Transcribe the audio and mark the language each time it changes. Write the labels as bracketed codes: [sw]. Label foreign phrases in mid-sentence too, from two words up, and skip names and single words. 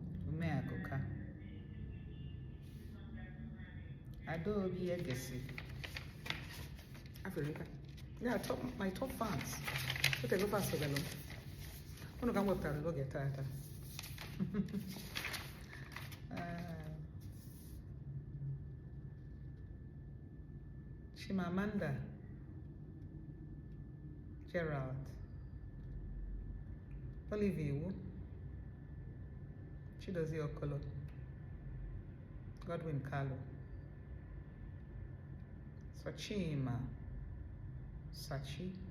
[en] Umeakuka, Adaobi Egesi, Africa. Yeah, top, my top fans. Look at the fans for them. [ig] Unu ka m wepụtara n'oge taata. Ah. Chimamanda Gerald, Olive Iwu, Chidozie Okolo, Godwin Kalu, Sochima Sachi,